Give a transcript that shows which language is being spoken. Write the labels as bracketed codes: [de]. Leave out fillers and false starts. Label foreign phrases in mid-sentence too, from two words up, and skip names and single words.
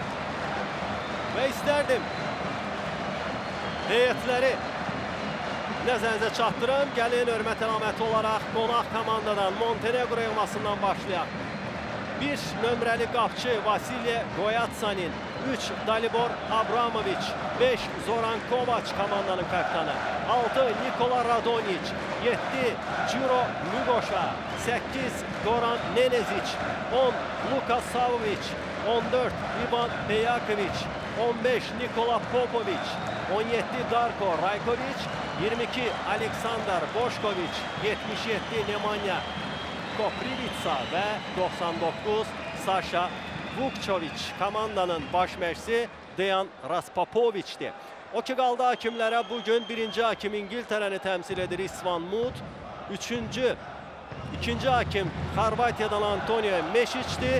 [az] Və istərdim heyətləri nəzərinizə çatdırım. Gəlin hörmət əlaməti olaraq qonaq komandadan Montenegro yığmasından başlayaq. 1 nömrəli qapçı Vasilij Goyatsanin, 3 Dalibor Abramovic, 5 Zoran Kovac komandanın kapitanı, 6 Nikola Radonic, 7 Ciro Lugoša, 8 Goran Nenezic, 10 Luka Savovic, 14 Ivan Pejakovic, 15 Nikola Popovic, 17 Darko Rajkovic, 22 Aleksandar Boškovic, 77 Nemanja Koprivica və 99 Saša Vukčovic. Komandanın baş məşqçisi Dejan Raspopoviç'dir. O ki qaldı hakimlərə, bugün birinci hakim İngiltərəni təmsil edir İsvan Mut. İkinci hakim Xorvatiyadan Antonio Mešić'dir.